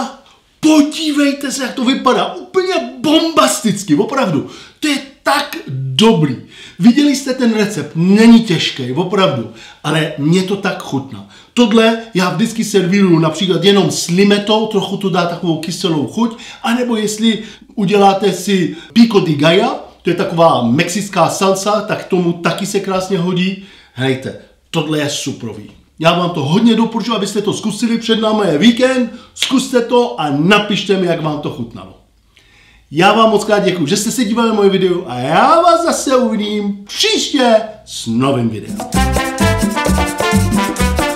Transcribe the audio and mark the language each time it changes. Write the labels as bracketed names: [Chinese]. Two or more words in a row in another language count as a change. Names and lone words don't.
[Czech] Podívejte se, jak to vypadá. Úplně bombasticky, opravdu. To je tak dobrý. Viděli jste ten recept, není těžký, opravdu, ale mě to tak chutná. Tohle já vždycky servíruju například jenom s limetou, trochu to dá takovou kyselou chuť, anebo jestli uděláte si [Spanish] pico de gallo, [Czech] to je taková mexická salsa, tak tomu taky se krásně hodí. Hejte, tohle je superový. Já vám to hodně doporučuji, abyste to zkusili, před námi je víkend, zkuste to a napište mi, jak vám to chutnalo. Já vám moc krát děkuji, že jste se dívali na moje video a já vás zase uvidím příště s novým videem.